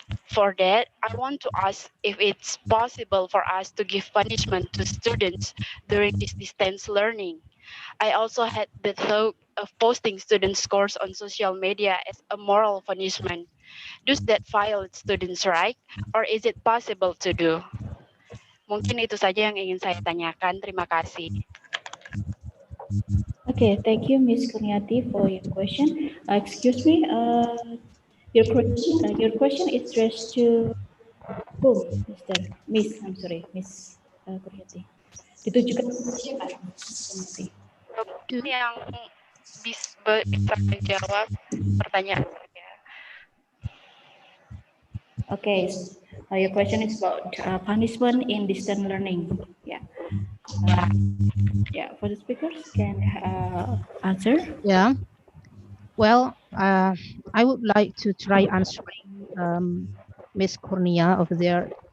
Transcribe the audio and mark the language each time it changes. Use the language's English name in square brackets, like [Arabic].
[English] For that, I want to ask if it's possible for us to give punishment to students during this distance learning. I also had the thought of posting student scores on social media as a moral punishment. Does that violate students' right, or is it possible to do? [Indonesian] Mungkin itu saja yang ingin saya tanyakan. Terima kasih. [English] Okay, thank you, Ms. Kurniati, for your question. Excuse me, your question is addressed to who, Miss, I'm sorry, Miss Karyati. [Indonesian] Ditujukan kepada siapa? Yang bisa menjawab pertanyaan saya. [English] Okay, your question is about punishment in distance learning. Yeah. Yeah, for the speakers can answer. Yeah. Well, I would like to try answering Miss Kurnia over there.